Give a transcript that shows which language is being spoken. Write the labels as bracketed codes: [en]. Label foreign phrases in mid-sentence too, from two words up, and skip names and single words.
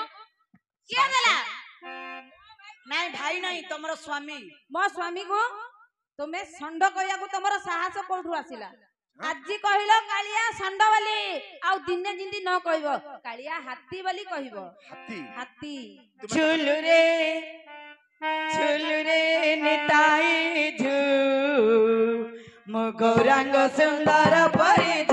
[or] କିଏ ଦେଲା? ନାଇଁ ଭାଇ ନାହିଁ, ତମର ସ୍ୱାମୀ। ମୋ ସ୍ୱାମୀ को ତୁମେ ଷଣ୍ଢ କହିବାକୁ ତମର ସାହସ କୋଉଠୁ ଆସିଲା? ଆଜି କହିଲ କାଳିଆ ଷଣ୍ଢ ବୋଲି, ଆଉ ଦିନେ ଯେମିତି ନ କହିବ କାଳିଆ ହାତୀ ବୋଲି କହିବ। ହାତୀ ହାତୀ ଝୁଲୁରେ ଝୁଲୁରେ ନିତାଇ ଝୁ ମୋ ଗୌରାଙ୍ଗ ସୁନ୍ଦର ପରି